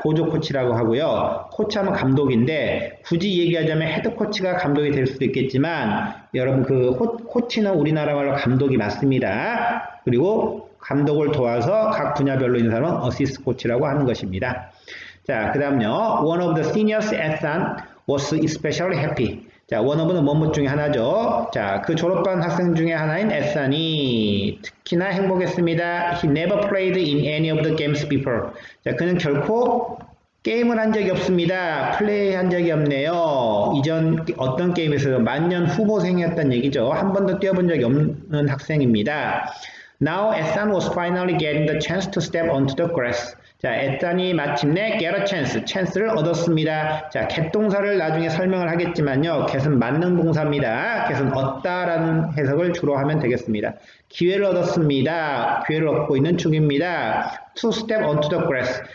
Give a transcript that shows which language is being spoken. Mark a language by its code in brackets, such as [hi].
[ko] 보조 코치라고 하고요. 코치하면 감독인데 굳이 얘기하자면 헤드 코치가 감독이 될 수도 있겠지만 여러분 그 코치는 우리나라 말로 감독이 맞습니다. 그리고 감독을 도와서 각 분야별로 있는 사람은 어시스트 코치라고 하는 것입니다. 자, 그 다음요. [en] One of the seniors at Sun was especially happy. [ko] 자, one of는 뭐뭐 중에 하나죠. 자, 그 졸업반 학생 중에 하나인 at Sun이 특히나 행복했습니다. [en] He never played in any of the games before. [ko] 자, 그는 결코 게임을 한 적이 없습니다. 플레이한 적이 없네요. 이전 어떤 게임에서 만년 후보생이었단 얘기죠. 한 번도 뛰어본 적이 없는 학생입니다. [en] Now, Ethan was finally getting the chance to step onto the grass. [ko] 자, 에탄이 마침내 [en] get a chance, [ko] chance를 얻었습니다. 자, get 동사를 나중에 설명을 하겠지만요. get은 만능 동사입니다. get은 얻다라는 해석을 주로 하면 되겠습니다. 기회를 얻었습니다. 기회를 얻고 있는 중입니다. [en] to step onto the grass.